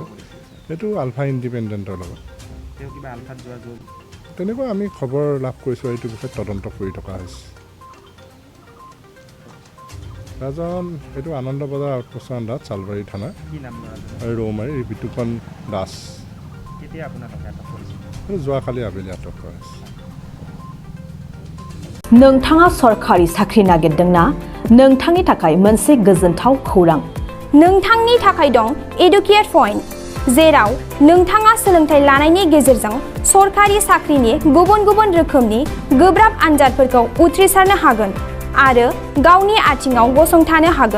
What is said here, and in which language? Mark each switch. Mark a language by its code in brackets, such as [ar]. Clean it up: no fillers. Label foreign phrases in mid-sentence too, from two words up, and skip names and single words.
[as] এইটো আলফা ইণ্ডিপেণ্ডেণ্টৰ লগত তেনেকুৱা আমি খবৰ লাভ কৰিছোঁ। এইটো বিষয়ে তদন্ত কৰি থকা হৈছে। ৰাজন এইটো আনন্দ বজাৰ আউটপোষ্ট আণ্ডাৰত চালবাৰী থানা আৰু ৰৌমাৰী বিতুপন দাস যোৱাকালি আবেলি আটক কৰা হৈছে। [brx] नोंथाङा सरखारि साख्रि नागिरदोंना? नोंथांनि थाखाय मोनसे गोजोनथाव खौरां। नोंथांनि थाखाय दं एडुकेट पइन्ट, जेराव नोंथाङा सोलोंथाइ लानायनि गेजेरजों सरखारि साख्रिनि गुबुन गुबुन रोखोमनि गोब्राब आनजादफोरखौ उथ्रिसारनो हागोन आरो गावनि आथिङाव गसंथानो हागोन।